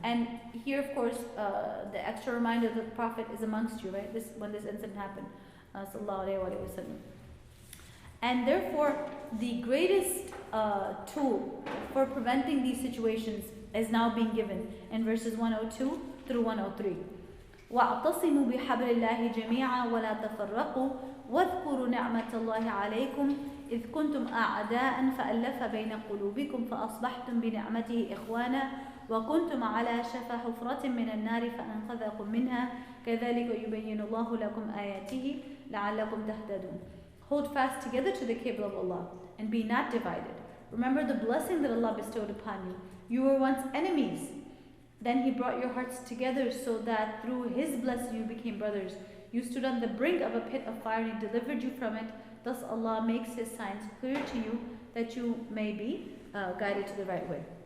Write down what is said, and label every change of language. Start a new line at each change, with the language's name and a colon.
English: And here, of course, the extra reminder that the Prophet is amongst you, right? When this incident happened, sallallahu alaihi wasallam. And therefore, the greatest tool for preventing these situations is now being given in verses 102 through 103.
Arabic: وَاعْتَصِمُوا بِحَبْلِ اللَّهِ جَمِيعًا وَلَا تَفَرَّقُوا وَاذْكُرُوا نِعْمَةَ اللَّهِ عَلَيْكُمْ إذ كنتم أعداء فألف بين قلوبكم فأصبحتم بنعمته إخوانا وكنتم على شفا حفرة من النار فأنقذكم منها كذلك يبين الله لكم آياته لعلكم تهتدون.
English: Hold fast together to the cable of Allah and be not divided. Remember the blessing that Allah bestowed upon you. You were once enemies. Then He brought your hearts together so that through His blessing you became brothers. You stood on the brink of a pit of fire and He delivered you from it. Thus Allah makes His signs clear to you that you may be guided to the right way.